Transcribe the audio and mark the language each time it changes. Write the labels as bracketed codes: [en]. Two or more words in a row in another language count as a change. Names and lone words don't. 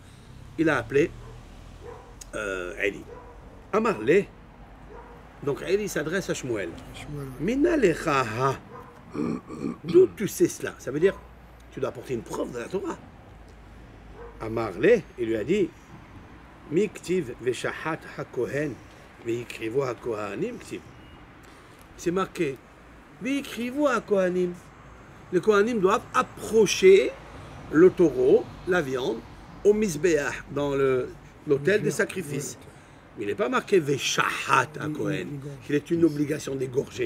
[fr] Il a appelé Eli. Amarle. Donc Eli s'adresse à Shmuel. Shmuel. [arc] מנא לך הא. [fr] D'où tu sais cela? Ça veut dire, tu dois apporter une preuve de la Torah. Amarle, il lui a dit, [he] מכתיב ושחט הכהן, והקריבו הכהנים כתיב. [fr] C'est marqué, [he] והקריבו הכהנים. [fr] Les kohanim doivent approcher le taureau, la viande, au misbeah, dans l'autel des sacrifices. Mais il n'est pas marqué [he] ושחט הכהן, [fr] qu'il est une obligation d'égorger.